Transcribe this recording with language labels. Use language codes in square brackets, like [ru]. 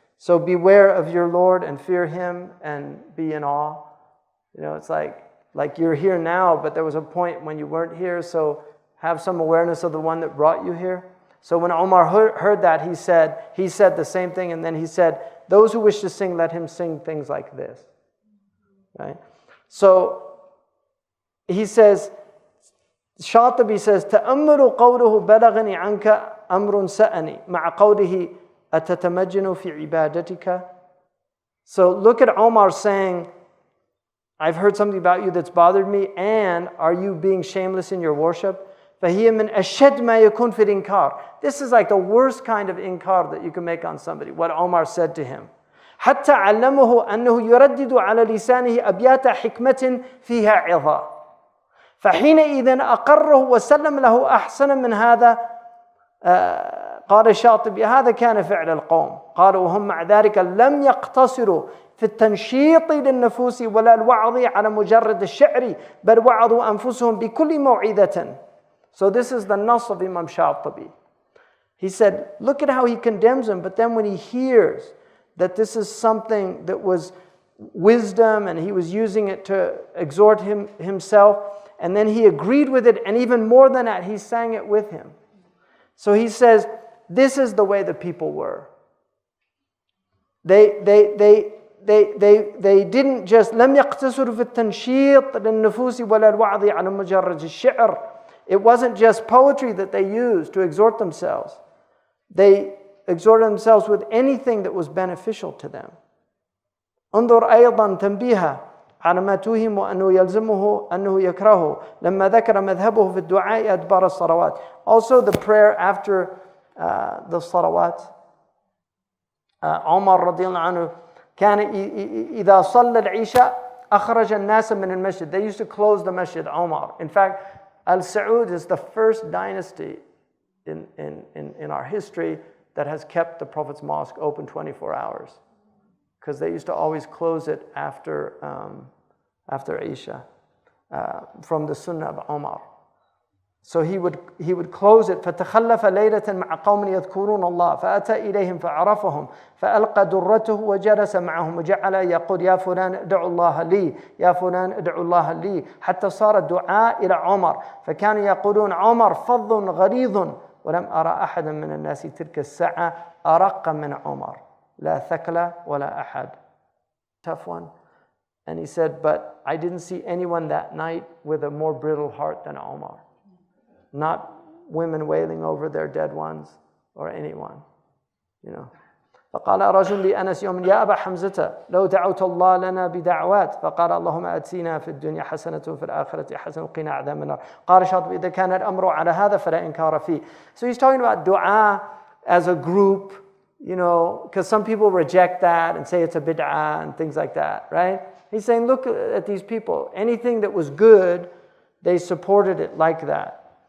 [en] So beware of your Lord and fear him and be in awe. You know, it's like you're here now, but there was a point when you weren't here. So have some awareness of the one that brought you here. So when Omar heard that, he said the same thing. And then he said, those who wish to sing, let him sing things like this. Right? So he says, Shatibi says, [ar] تأمل قوله بلغني عنك أمر سأني مع قوله أتتمجن في عبادتك. [en] So look at Omar saying, I've heard something about you that's bothered me, and are you being shameless in your worship? [ar] فهي من أشد ما يكون في الإنكار. [en] This is like the worst kind of inkar that you can make on somebody, what Omar said to him. [ar] حتى علمه أنه يردد على لسانه أبيات حكمة فيها عظة. فحينئذ أقره وسلم له أحسن من هذا. قال الشاطبي هذا كان فعل القوم. قالوا وهم مع ذلك لم يقتصروا في التنشيط للنفوس ولا الوعظ على مجرد الشعر بل وعظوا أنفسهم بكل موعظة. [en] So this is the nas of Imam Shatibi. He said, look at how he condemns him, but then when he hears that this is something that was wisdom and he was using it to exhort himself, and then he agreed with it, and even more than that, he sang it with him. So he says, this is the way the people were. They didn't just [ar] لم يقتصروا في التنشيط للنفوس ولا الوعظ على مجرد الشعر. [en] It wasn't just poetry that they used to exhort themselves. They exhorted themselves with anything that was beneficial to them. [ar] انظر أيضا تنبيها على ما توهم أنه يلزمه أنه يكرهه لما ذكر مذهبه في الدعاء أدبار الصلوات. [en] Also the prayer after the salawat. [ar] عمر رضي الله عنه كان إذا صلى العشاء أخرج الناس من المسجد. [en] They used to close the masjid, Omar. In fact, Al-Saud is the first dynasty in our history that has kept the Prophet's mosque open 24 hours. Because they used to always close it after Isha, from the Sunnah of Omar. So he would close it. [ar] فتخلف ليلة مع قوم يذكرون الله فأتى إليهم فعرفهم فألقى درته وجلس معهم وجعل يقول يا فلان ادعوا الله لي يا فلان ادعوا الله لي حتى صار الدعاء إلى عمر فكانوا يقولون عمر فظ غليظ ولم أرى أحدا من الناس تلك الساعة أرق من عمر لا ثكل ولا أحد. [en] Tough one. And he said, but I didn't see anyone that night with a more brittle heart than Omar. Not women wailing over their dead ones or anyone, you know. [ar] فقال رجل لأنس يوم يا أبا حمزة لو دعوت الله لنا بدعوات فقال اللهم أتينا في الدنيا حسنة وفي الآخرة حسنة وقنا عذاب النار. قال شاطبي إذا كان الأمر على هذا فلا إنكار فيه. [en] So he's talking about dua as a group, you know, because some people reject that and say it's a bid'ah and things like that, right? He's saying, look at these people. Anything that was good, they supported it like that.